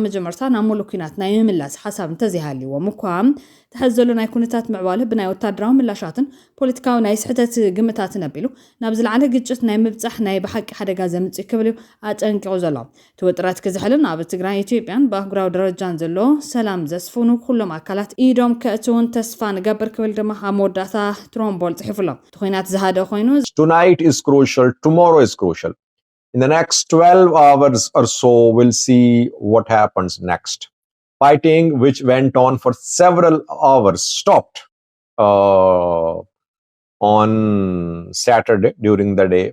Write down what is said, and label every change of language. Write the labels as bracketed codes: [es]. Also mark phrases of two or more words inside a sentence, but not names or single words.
[ti] መጀመርታ ናብ ሙሉእ ኩናት ናይ ምምላስ ሓሳብ እንተዘይሃልይዎም እኳ ተሕዘሉ ናይ ኩነታት ምዕባለ ብናይ ወታደራዊ ምላሻትን ፖለቲካዊ ናይ ስሕተት ግምታትን ኣቢሉ ናብ ዝለዓለ ግጭት ናይ ምብጻሕ ናይ ብሓቂ ሓደጋ ዘምጽእ ክብል ኣጠንቂዑ ዘሎ እቲ ውጥረት ክዝሕልን ኣብ ትግራይ ኢትዮጵያን ብኣህጉራዊ ደረጃን ዘሎ ሰላም ዘስፍኑ ኩሎም ኣካላት ኢዶም ከእትውን ተስፋ ንገብር ክብል ድማ ኣብ መወዳእታ ትሮምቦል ጽሒፉሎ እቲ ኩናት ዝሃደ ኮይኑ [en] Tonight is crucial, tomorrow is crucial. In the next 12 hours or so, we'll see what happens next. Fighting, which went on for several hours, stopped on Saturday during the day.